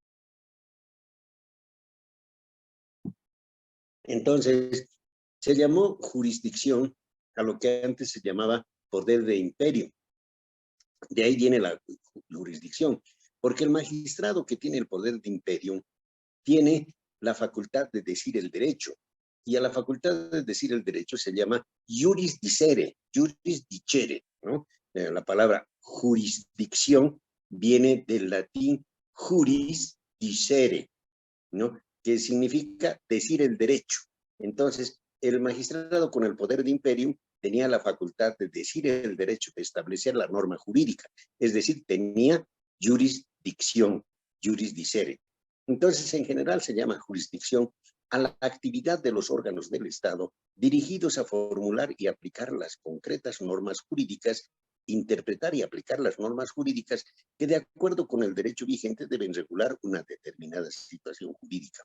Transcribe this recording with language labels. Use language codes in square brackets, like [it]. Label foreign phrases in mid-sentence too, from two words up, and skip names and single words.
[es] Entonces, se llamó jurisdicción a lo que antes se llamaba poder de imperio. De ahí viene la jurisdicción, porque el magistrado que tiene el poder de imperio tiene la facultad de decir el derecho, y a la facultad de decir el derecho se llama [la] juris dicere, [es] ¿no? La palabra jurisdicción viene del latín [la] juris dicere, [es] ¿no? Que significa decir el derecho. Entonces, el magistrado con el poder de imperium tenía la facultad de decir el derecho, de establecer la norma jurídica, es decir, tenía jurisdicción, [la] juris dicere. [es] Entonces, en general se llama jurisdicción a la actividad de los órganos del Estado dirigidos a formular y aplicar las concretas normas jurídicas, interpretar y aplicar las normas jurídicas que de acuerdo con el derecho vigente deben regular una determinada situación jurídica.